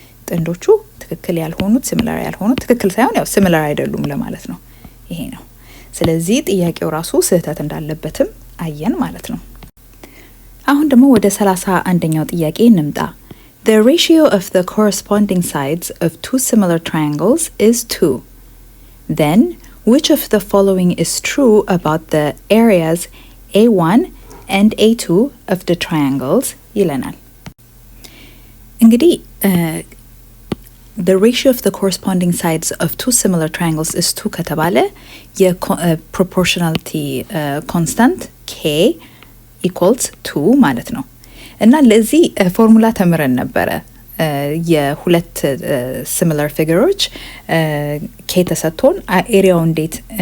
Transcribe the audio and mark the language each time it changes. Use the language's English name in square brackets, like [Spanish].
[Amharic] ጥንዶቹ ትክክል ያልሆኑት ሲሚላር ያልሆኑት ትክክል ሳይሆን ያው ሲሚላር አይደሉም ለማለት ነው። ይሄ ነው። ስለዚህ ጥያቄው ራሱ ስህተት እንዳለበትም አየን ማለት ነው። አሁን ደግሞ ወደ 31ኛው ጥያቄ እንምጣ። [English] The ratio of the corresponding sides of two similar triangles is 2. Then, which of the following is true about the areas A1 and A2 of the triangles? [Amharic] ይለናል። እንግዲህ [English] the ratio of the corresponding sides of two similar triangles is 2 [Amharic] ከተባለ የproportionality constant [English] k equals 2 [Amharic] ማለት ነው። እና ለዚህ ፎርሙላ ተምረን ነበረ። የሁለት ሲሚላር ፊገሮች k ተሰጥቶን ኤሪያው እንዴት